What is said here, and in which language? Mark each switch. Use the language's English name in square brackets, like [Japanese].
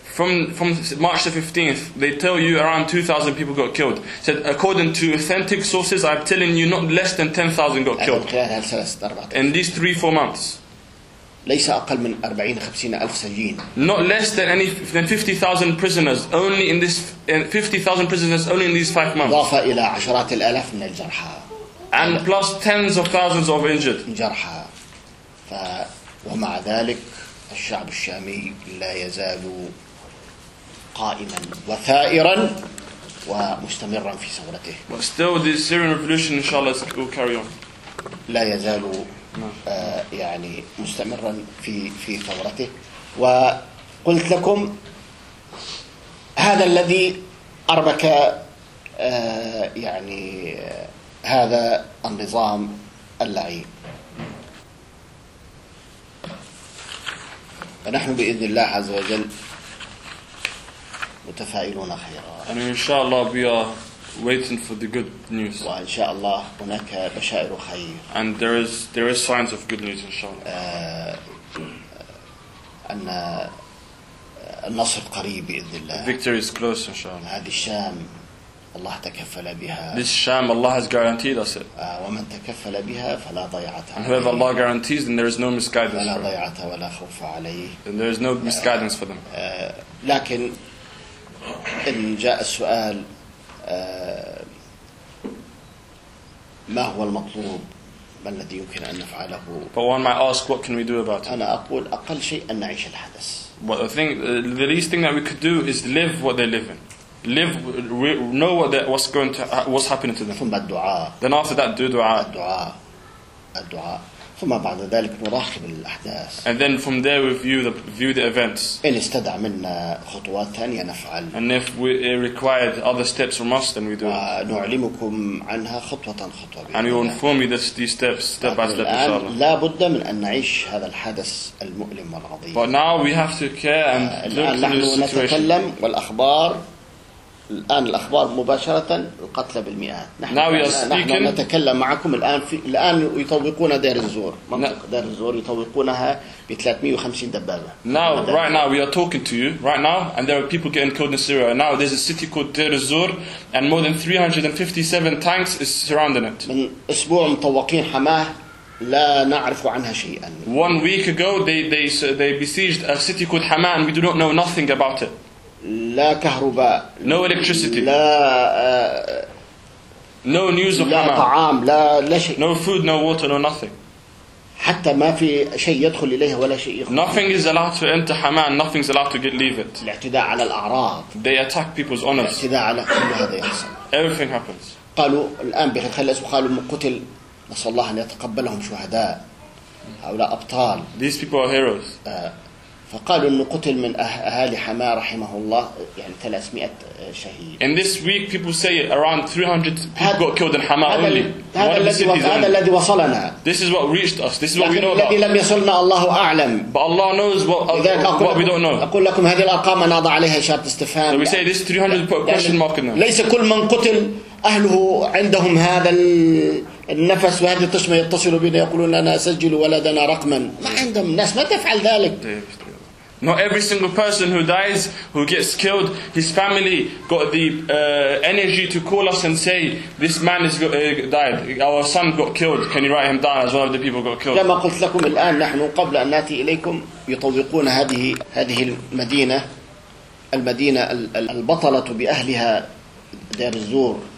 [English] From March the 15th, they tell you around 2,000 people got killed. Said according to authentic sources, I'm telling you not less than 10,000 got killed. [Arabic] خلال هالثلاث أربعة. [English] In these 3-4 months. [Arabic] ليس أقل من 40-50,000 سجين. [English] Not less than any than 50,000 prisoners only in this 50,000 prisoners only in these 5 months. [Arabic] إضافة إلى عشرات الآلاف من الجرحى. [English] And plus tens of thousands of injured. [Arabic] جرحى. ومع ذلك الشعب الشامي لا يزال قائما وثائرا ومستمرا في ثورته. [English] But still, the Syrian revolution, inshallah, will carry on. [Arabic] لا يزال. [English] No. [Arabic] يعني مستمرا في ثورته وقلت لكم هذا الذي أربك يعني هذا النظام اللعين فنحن بإذن الله عز وجل متفائلون خيرا [English] and [Arabic] إن شاء الله بيا [English] waiting for the good news. [Arabic] وإن شاء الله هناك بشائر خير. [English] And there is signs of good news, inshallah. [Arabic] أن النصر قريب بإذن الله. [English] Victory is close, inshallah. [Arabic] هذه الشام الله تكفل بها. [English] This Sham Allah has guaranteed us it. [Arabic] ومن تكفل بها فلا ضيعة. [English] And whoever Allah guarantees, then there is no misguidance. [Arabic] فلا ضيعة ولا خوف عليه. [English] And there is no misguidance for them. [Arabic] لكن إن جاء السؤال ما هو المطلوب ما الذي يمكن أن نفعله [English] But one might ask what can we do about it [Arabic] أنا أقول أقل شيء أن نعيش الحدث [English] But I think the least thing that we could do is live what they're living live know what's happening to them [Arabic] ثم الدعاء [English] Then after that do دعاء [Arabic] الدعاء ثم بعد ذلك نراقب الأحداث [English] And then from there we view the events [Arabic] إن استدعى منا خطوات ثانية نفعل [English] And if we required other steps from us then we do [Arabic] نعلمكم عنها خطوة خطوة [English] And we will inform you these steps step by step [Arabic] الآن لا بد من أن نعيش هذا الحدث المؤلم والعظيم [English] But now we have to care and look at the situation [Arabic] نتكلم والأخبار الآن الأخبار مباشرة القتلى بالمئات. نحن نتكلم معكم الآن في الآن يطوقون دير الزور منطقة دير الزور يطوقونها ب 350 دبابة. [English] Now right now we are talking to you right now and there are people getting killed in Syria. Now there's a city called Deir ez-Zor and more than 357 tanks is surrounding it. [Arabic] من أسبوع مطوقين حماه لا نعرف عنها شيئا. [English] One week ago they besieged a city called Hama and we do not know nothing about it. [Arabic] لا كهرباء. [English] No electricity. [Arabic] لا. [English] No news of Hama. [Arabic] لا طعام. لا شيء. [English] No food. No water. No nothing. [Arabic] حتى ما في شيء يدخل إليها ولا شيء يخرج. [English] Nothing is allowed to enter Hama and nothing is allowed to leave it. [Arabic] الاعتداء على الأعراض. [English] They attack people's honors. [Arabic] الاعتداء على كل هذا يحصل. [English] Everything happens. [Arabic] قالوا الآن بيخلص وقالوا من قتل. نسأل الله أن يتقبلهم شهداء هؤلاء أبطال. [English] These people are heroes. [Arabic] فقالوا إنه قتل من أهالي حماة رحمه الله يعني 300 شهيد. [English] In this week, people say around 300 people got killed in Hama only. [Arabic] هذا الذي وصلنا. [English] This is what reached us. This is what we know. [Arabic] الذي لم يصلنا الله أعلم. [English] But Allah knows what we don't know. [Arabic] أقول لكم هذه الأرقام نضع عليها إشارة استفهام. [English] So we say this 300 put a question mark in them. [Arabic] ليس كل من قتل أهله عندهم هذا النفس وهذه التشمة يتصلوا بنا يقولون أنا أسجل ولدنا رقما ما عندهم الناس ما تفعل ذلك. [English] Not every single person who dies, who gets killed, his family got the energy to call us and say, this man has died, our son got killed, can you write him down as one of the people got killed? [Arabic] كما قلت لكم الآن نحن قبل أن نأتي إليكم يطوقون هذه المدينة المدينة البطلة بأهلها دير الزور.